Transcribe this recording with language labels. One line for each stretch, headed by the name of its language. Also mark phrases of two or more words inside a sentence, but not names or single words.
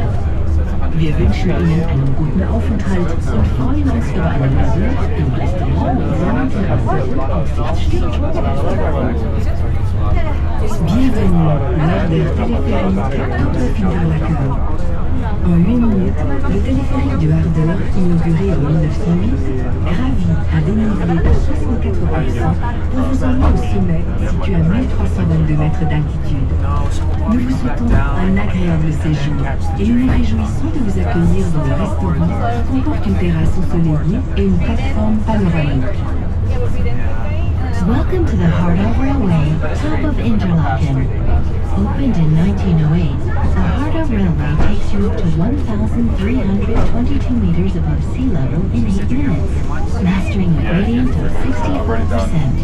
German: Wir wünschen Ihnen einen guten Aufenthalt und freuen uns über einen Besuch im Restaurant mit Sonnenterrasse und Aussichtssteg.
French: Bienvenue lors du téléphérique Top of Interlaken. En 8 minutes, le téléphérique de Harder, inauguré en 1908, gravit à dénivelé de 64%, pour vous emmener au sommet, situé à 1322 mètres d'altitude. Nous vous souhaitons un agréable séjour et nous nous réjouissons de vous accueillir dans le restaurant qui comporte une terrasse ensoleillée et une plateforme panoramique.
English: Welcome to the Harder Railway, Top of Interlaken. Opened in 1908, the Harder Railway takes you up to 1,322 meters above sea level in 8 minutes, mastering a gradient of 64%.